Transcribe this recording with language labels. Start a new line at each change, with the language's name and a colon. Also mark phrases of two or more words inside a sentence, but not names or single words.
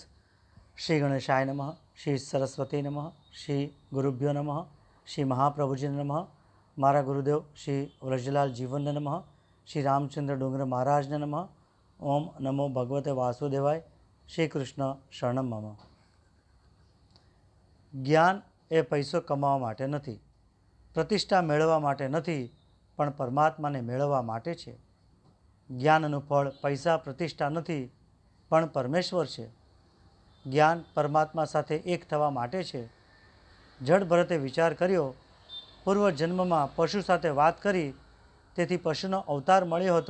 Sanskrit: श्री गणेशाय नमः। श्री सरस्वती नमः। श्री गुरुभ्यो नमः। श्री महाप्रभुजी नमः।
Gujarati: મારા ગુરુદેવ
Sanskrit: श्री व्रजलाल जीवन नमः। श्री रामचंद्र डोंगर महाराज नमः। ओम नमो भगवते वासुदेवाय। श्री कृष्ण शरणम मम।
Gujarati: જ્ઞાન એ પૈસો કમાવા માટે નથી, પ્રતિષ્ઠા મેળવવા માટે નથી, પણ પરમાત્માને મેળવવા માટે છે। ज्ञानનું ફળ પૈસા પ્રતિષ્ઠા નથી, પણ પરમેશ્વર છે। જ્ઞાન પરમાત્મા સાથે એક થવા માટે છે। જડ ભરતે વિચાર કર્યો, પૂર્વ જન્મમાં પશુ સાથે વાત કરી, તેથી પશુનો અવતાર મળ્યો હતો।